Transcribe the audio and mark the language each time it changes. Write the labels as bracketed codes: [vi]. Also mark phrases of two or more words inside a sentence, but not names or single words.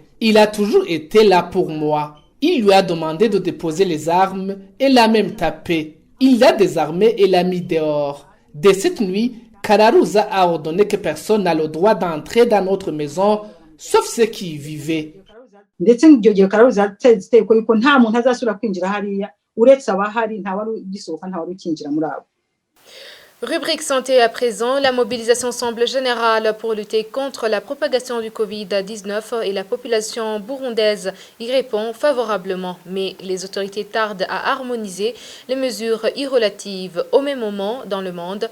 [fr] Il a toujours été là pour moi. Il lui a demandé de déposer les armes et l'a même tapé. Il l'a désarmé et l'a mis dehors. Dès cette nuit, Kararuza a ordonné que personne n'a le droit d'entrer dans notre maison, sauf ceux qui y vivaient. [rw] Ndetse iryo gihe Kararuza atetse ko yuko nta muntu azasubira kwinjira hariya uretse abahari nta wari ugisohoka nta wari ukinjira muri abo. [fr] Rubrique santé à présent, la mobilisation semble générale pour lutter contre la propagation du Covid-19 et la population burundaise y répond favorablement. Mais les autorités tardent à harmoniser les mesures irrelatives au même moment dans le monde.